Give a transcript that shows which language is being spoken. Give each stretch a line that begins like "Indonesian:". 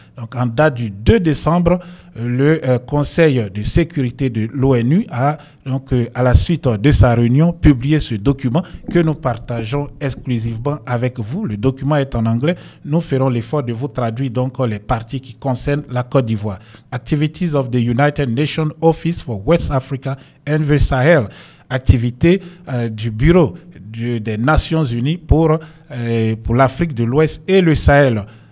French: Donc, en date du 2 décembre, le Conseil de sécurité de l'ONU a, donc, à la suite de sa réunion, publié ce document que nous partageons exclusivement avec vous. Le document est en anglais. Nous ferons l'effort de vous traduire donc les parties qui concernent la Côte d'Ivoire.
English: Activities of the United Nations Office for West Africa and the Sahel.
French: Activité du Bureau des Nations Unies pour l'Afrique de l'Ouest et le Sahel.